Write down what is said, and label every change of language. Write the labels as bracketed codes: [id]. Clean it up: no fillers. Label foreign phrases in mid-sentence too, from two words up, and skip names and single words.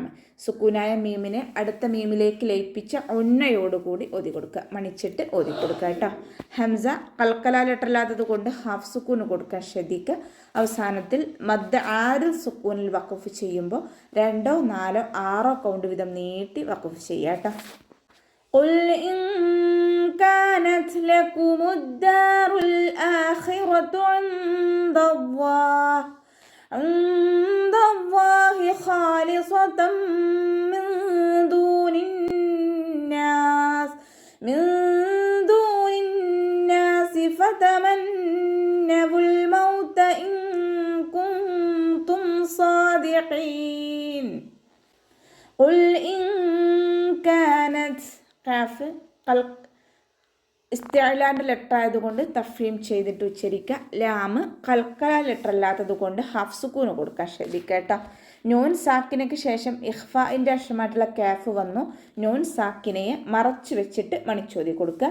[ml] സുക്കൂനായ മീമിനെ അടുത്ത മീമിലേക്ക് ലയിപ്പിച്ച ഒന്നയോടുകൂടി ഓതി കൊടുക്കുക, മണിച്ചിട്ട് ഓതി കൊടുക്കുക കേട്ടോ. ഹംസ കൽക്കല ലെറ്ററില്ലാത്തത് കൊണ്ട് ഹാഫ് സുക്കൂന് കൊടുക്കാൻ ശ്രദ്ധിക്കുക. അവസാനത്തിൽ മദ് ആരിൽ സുക്കൂനിൽ വഖഫ് ചെയ്യുമ്പോൾ 2ഓ 4ഓ 6ഓ കൗണ്ട് വീതം നീട്ടി വഖഫ് ചെയ്യുക കേട്ടോ. [ar] قل إن كانت لكم الدار الآخرة عند الله من دون الناس من دون الناس فتمنوا الموت إن كنتم صادقين قل إن كانت [ml] കാഫ് ഇസ്തിഅലാൻ്റെ ലെറ്റർ ആയതുകൊണ്ട് തഫ്ഹീം ചെയ്തിട്ട് ഉച്ചരിക്കുക. ലാമ് കൽക്കല ലെറ്റർ അല്ലാത്തത് കൊണ്ട് ഹാഫ് സുക്കൂന് കൊടുക്കാൻ ശ്രദ്ധിക്കുക കേട്ടോ. നൂൻ സാക്കിനയ്ക്ക് ശേഷം ഇഖ്ഫാഇൻ്റെ അക്ഷരമായിട്ടുള്ള കാഫ് വന്നു. നൂൻ സാക്കിനയെ മറച്ചു വെച്ചിട്ട് മണിച്ചോതി കൊടുക്കുക.